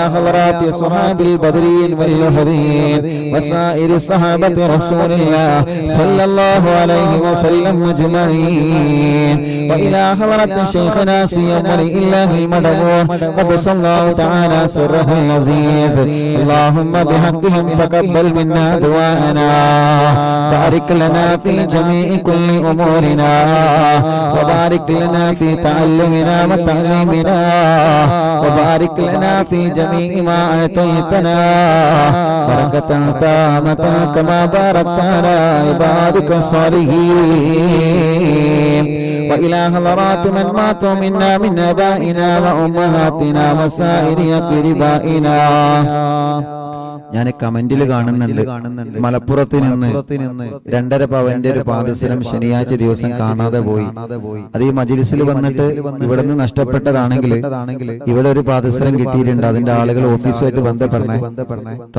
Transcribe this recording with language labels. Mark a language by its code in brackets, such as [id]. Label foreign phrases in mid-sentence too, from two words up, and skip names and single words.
[ar] حضرة أصحاب البدريين والأحديين وسائر صحابة رسول الله صلى الله عليه وسلم أجمعين وإلى حضرة شيخنا سيم ولي الله المدعو قدس الله تعالى سره العزيز اللهم بحقهم تقبل منا دعاءنا بارك لنا في جميع كل أمورنا وبارك لنا في تعلمنا وتعليمنا وبارك لنا في جميع ما أعطيتنا بركة تامة كما باركت على عبادك الصالحين وإلى حضرات من ماتوا منا من آبائنا وأمهاتنا وسائر أقربائنا. [ml] ഞാൻ കമന്റിൽ കാണുന്നുണ്ട് മലപ്പുറത്ത് നിന്ന് 2.5 പവന്റെ ഒരു പാദസരം ശനിയാഴ്ച ദിവസം കാണാതെ പോയി. അത് ഈ മജ്‌ലിസിൽ വന്നിട്ട് ഇവിടെ നിന്ന് നഷ്ടപ്പെട്ടതാണെങ്കിൽ ഇവിടെ ഒരു പാദസരം കിട്ടിയിട്ടുണ്ട്. അതിന്റെ ആളുകൾ ഓഫീസുമായിട്ട് ബന്ധപ്പെടണേ കേട്ടോ.